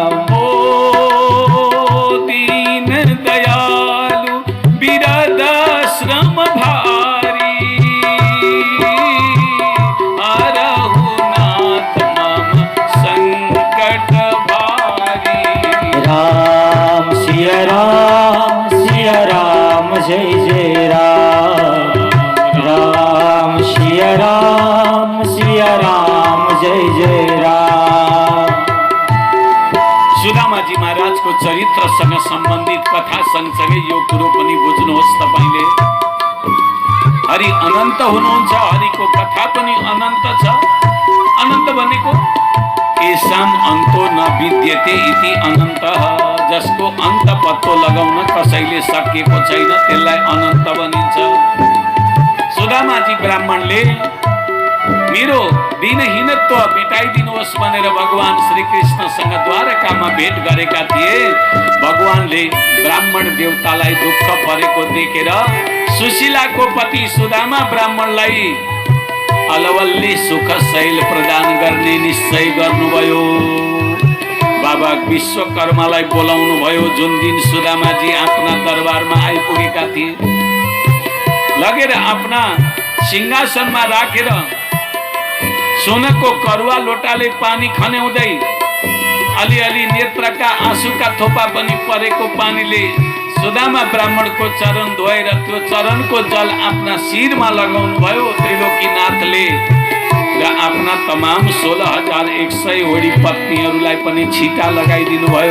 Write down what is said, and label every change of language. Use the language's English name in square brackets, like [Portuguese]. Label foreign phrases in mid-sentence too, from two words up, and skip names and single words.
[Hindi] श्रम भारी रघुनाथ मम संकट भारी। राम सिया राम, सिया राम, जय जय राम, राम सिया राम, सिया राम, जय जय राम। [Nepali] सुदामाजी महाराजको चरित्रसँग सम्बन्धित कथा सँगसँगै यो कुरो पनि बुझ्नुहोस् तपाईले, हरि अनन्त हुनुहुन्छ, हरिको कथा पनि अनन्त छ। अनन्त भनेको [Sanskrit] येषां अन्तो न विद्यते इति अनन्तः, [Nepali] जसको अन्त पत्तो लगाउन कसैले सकेको छैन त्यसलाई अनन्त भनिन्छ। सुदामाजी ब्राह्मणले मेरो दिनहीनत्व मेटाइदिनुहोस् भनेर भगवान श्री कृष्णसँग द्वारकामा भेट गरेका थिए। भगवानले ब्राह्मण देवतालाई दुःख परेको देखेर सुशीलाको पति सुदामा ब्राह्मणलाई अलवल्ली सुख शैल प्रदान गर्ने निश्चय गर्नुभयो। बाबा विश्वकर्मालाई बोलाउनु भयो। जुन दिन सुदामाजी आफ्ना दरबारमा आइपुगेका थिए, लगेर आफ्ना सिंहासनमा राखेर सोनको करुवा लोटाले पानी खन्याउँदै अलिअलि नेत्रका आँसुका थोपा पनि परेको पानीले सुदामा ब्राह्मणको चरण धोएर त्यो चरणको जल आफ्ना शिरमा लगाउनु भयो त्रिलोकीनाथले, र आफ्ना तमाम 16,100 वडी पत्नीहरूलाई पनि छिटा लगाइदिनु भयो।